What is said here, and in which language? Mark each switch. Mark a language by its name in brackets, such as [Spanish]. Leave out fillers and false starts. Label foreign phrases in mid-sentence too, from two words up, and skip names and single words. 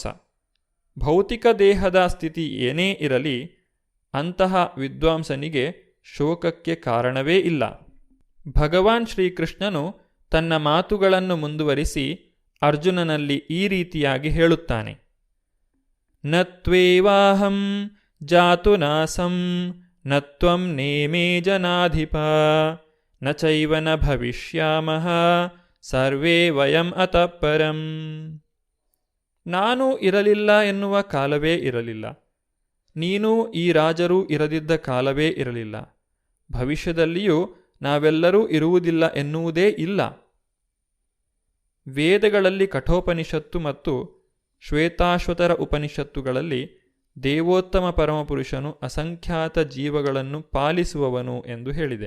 [Kannada] ಭೌತಿಕ ದೇಹದ ಸ್ಥಿತಿ ಏನೇ ಇರಲಿ, ಅಂತಹ ವಿದ್ವಾಂಸನಿಗೆ ಶೋಕಕ್ಕೆ ಕಾರಣವೇ ಇಲ್ಲ. ಭಗವಾನ್ ಶ್ರೀಕೃಷ್ಣನು ತನ್ನ ಮಾತುಗಳನ್ನು ಮುಂದುವರಿಸಿ ಅರ್ಜುನನಲ್ಲಿ ಈ ರೀತಿಯಾಗಿ ಹೇಳುತ್ತಾನೆ: [Sanskrit] ನತ್ವೇವಾಹಂ ಜಾತು ನಾಸಂ ನತ್ವಂ ನೇಮೇ ಜನಾಧಿಪ ನ ಚೈವ ನ ಭವಿಷ್ಯಾಮಃ ಸರ್ವೇ ವಯಂ ಅತಃ ಪರಂ. [Kannada] ನಾನು ಇರಲಿಲ್ಲ ಎನ್ನುವ ಕಾಲವೇ ಇರಲಿಲ್ಲ, ನೀನು ಈ ರಾಜರೂ ಇರದಿದ್ದ ಕಾಲವೇ ಇರಲಿಲ್ಲ, ಭವಿಷ್ಯದಲ್ಲಿಯೂ ನಾವೆಲ್ಲರೂ ಇರುವುದಿಲ್ಲ ಎನ್ನುವುದೇ ಇಲ್ಲ. ವೇದಗಳಲ್ಲಿ ಕಠೋಪನಿಷತ್ತು ಮತ್ತು ಶ್ವೇತಾಶ್ವತರ ಉಪನಿಷತ್ತುಗಳಲ್ಲಿ ದೇವೋತ್ತಮ ಪರಮಪುರುಷನು ಅಸಂಖ್ಯಾತ ಜೀವಗಳನ್ನು ಪಾಲಿಸುವವನು ಎಂದು ಹೇಳಿದೆ.